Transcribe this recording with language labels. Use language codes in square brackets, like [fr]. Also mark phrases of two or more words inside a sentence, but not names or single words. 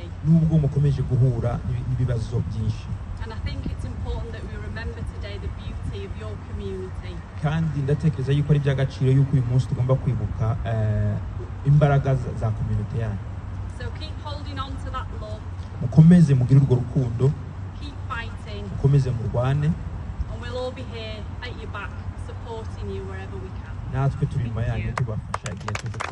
[rw] nubwo mukomeje guhura n'ibibazo byinshi. [en] And I think it's important that we remember today the beauty of your community. [rw] kandi ndatekereza yuko ari by'agaciro yuko uyu munsi tugomba kwibuka imbaraga za community yanyu. [en] So keep holding on to that love, [rw] mukomeze mugire urwo rukundo, [en] keep fighting, [rw] mukomeze murwane, [en] and we'll all be here at your back supporting you wherever we can. [rw] natwe turi inyuma yanyu tubafasha igihe